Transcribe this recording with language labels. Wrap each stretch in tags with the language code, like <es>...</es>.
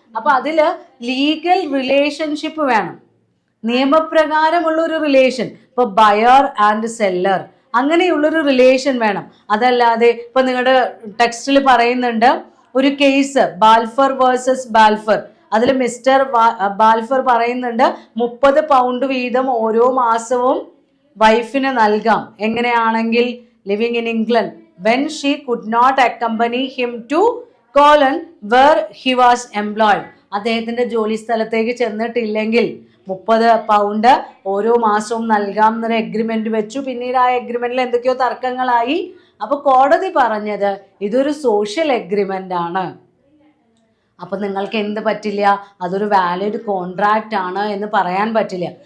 <ml>അപ്പൊ അതില് legal relationship വേണം. നിയമപ്രകാരമുള്ളൊരു റിലേഷൻ, ഇപ്പൊ</ml> <en>buyer and seller</en> <ml>അങ്ങനെയുള്ളൊരു റിലേഷൻ വേണം. അതല്ലാതെ ഇപ്പൊ നിങ്ങളുടെ ടെക്സ്റ്റിൽ പറയുന്നുണ്ട് ഒരു കേസ് ബാൽഫർ വേഴ്സസ് ബാൽഫർ. അതിൽ മിസ്റ്റർ ബാൽഫർ പറയുന്നുണ്ട് 30 പൗണ്ട് വീതം ഓരോ മാസവും വൈഫിന് നൽകാം. എങ്ങനെയാണെങ്കിൽ</ml> <en>living in England when she could not accompany him to Colon where he was employed.</en> <ml>അദ്ദേഹത്തിന്റെ ജോലി സ്ഥലത്തേക്ക് ചെന്നിട്ടില്ലെങ്കിൽ 30 പൗണ്ട് ഓരോ മാസവും നൽകാം എന്നൊരു എഗ്രിമെന്റ് വെച്ചു. പിന്നീട് ആ എഗ്രിമെന്റിൽ എന്തൊക്കെയോ തർക്കങ്ങളായി. അപ്പൊ കോടതി പറഞ്ഞത് ഇതൊരു സോഷ്യൽ എഗ്രിമെന്റ് ആണ്. അപ്പൊ നിങ്ങൾക്ക് എന്ത് പറ്റില്ല, അതൊരു വാലിഡ് കോൺട്രാക്റ്റ് ആണ് എന്ന് പറയാൻ പറ്റില്ല.</ml>